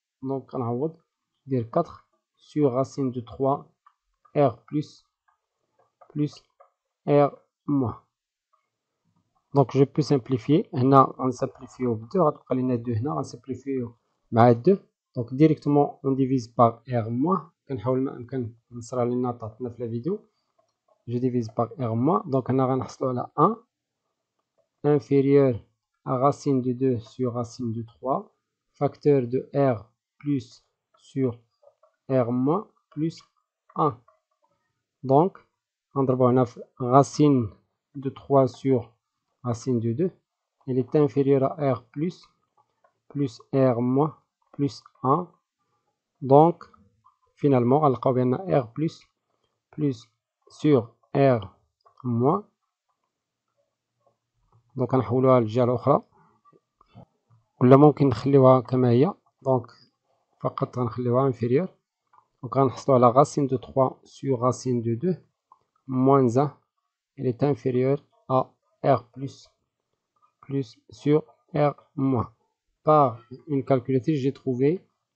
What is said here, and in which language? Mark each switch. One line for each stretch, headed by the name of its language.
French: Donc on va dire 4 sur racine de 3 R plus R moins. Donc je peux simplifier. On simplifie au 2. On simplifie
Arabic: مع
French: 2. Donc directement on divise par R moins.
Arabic: كنحاول ما أمكن نصرى لنا عطاتنا في
French: la vidéo. Je divise par R moins. Donc on
Arabic: غنحصلوا على
French: 1 inférieur à racine de 2 sur racine de 3 facteur de R plus sur R moins plus 1. Donc, on a racine de 3 sur racine de 2. Elle est inférieure à R plus R moins plus 1. Donc, finalement, on a R plus sur R moins.
Arabic: Donc غنحولوها للجهة الأخرى ولا ممكن نخليوها كما هي. دونك فقط غنخليوها inférieure.
French: Donc
Arabic: غنحصلوا على
French: racine de 3 sur racine de 2 moins 1. Elle est inférieure à R plus sur R moins. Par une calculatrice, j'ai trouvé